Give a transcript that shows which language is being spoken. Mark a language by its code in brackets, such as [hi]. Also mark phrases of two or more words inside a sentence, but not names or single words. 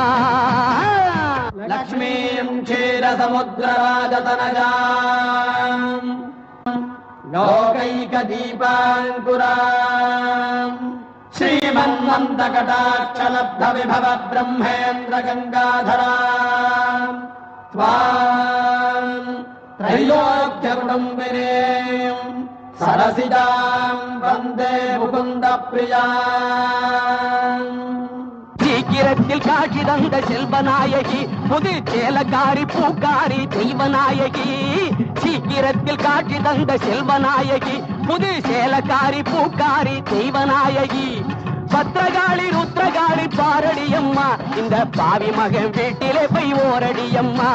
[sa] लक्ष्मीं क्षीर समुद्रराजतनयां लोकैक दीपाङ्कुरां श्रीमन्मन्द कटाक्षलब्ध विभव ब्रह्मेन्द्र गङ्गाधरां त्वां त्रैलोक्यकुटुम्बिनीं सरसिजां वन्दे मुकुन्दप्रियाम्. [ta] சீக்கிரத்தில் காட்சி தந்த செல்வநாயகி புது சேலக்காரி பூக்காரி தெய்வநாயகி. சீக்கிரத்தில் காட்சி தந்த செல்வநாயகி புது சேலக்காரி பூக்காரி தெய்வநாயகி. பத்திரகாளி ருத்ரகாளி பாரடியம்மா இந்த பாவி மகன் வீட்டிலே போய் ஓரடியம்மா.